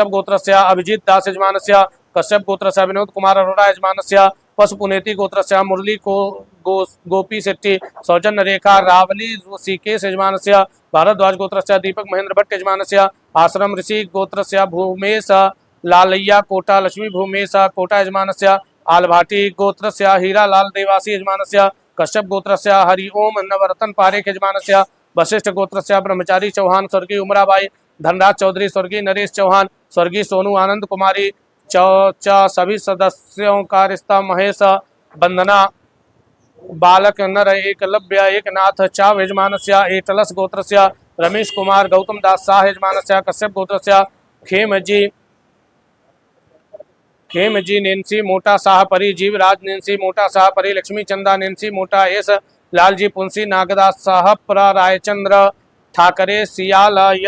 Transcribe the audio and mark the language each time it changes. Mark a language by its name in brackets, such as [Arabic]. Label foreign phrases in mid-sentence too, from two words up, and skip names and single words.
[Sanskrit] गोत्रस्य अभिजीत दास यजमानस्य कश्यप गोत्रस्य विनोद कुमार अरोड़ा यजमानस्य पशुपुनेती गोत्रस्य मुरली को गोपी शेट्टी सौजन्य रेखा रावली ऋषिकेश यजमानस्य भारद्वाज गोत्रस्य दीपक महेंद्र भट्ट यजमानस्य आश्रम ऋषि गोत्रस्य भूमेश लालैया कोटा लक्ष्मी भूमेश कोटा यजमानस्य आलभाटी गोत्रस्य हीरा लाल देवासी यजमानस्य कश्यप गोत्रस्य हरिओम नवरतन पारेख यजमानस्य वशिष्ठ गोत्रस्य ब्रह्मचारी चौहान स्वर्गीय उमराबाई धनराज चौधरी स्वर्गीय नरेश चौहान स्वर्गीय सोनू आनंद कुमारी [Hindi] सभी सदस्यों का रिश्ता [Sanskrit] महेश वंदना बालक नर एकलव्य एकनाथ चाव यजमानस्य एटलस गोत्रस्य रमेश कुमार गौतम दास शाह यजमानस्य कश्यप गोत्रस्य खेमजी नेंसी मोटा शाहपरी जीवराज नेंसी मोटा शाहपरी लक्ष्मी चंदा नेंसी मोटा एस लालजी पुंसी नागदास साहपुरा रायचंद्र ठाकरे सियाल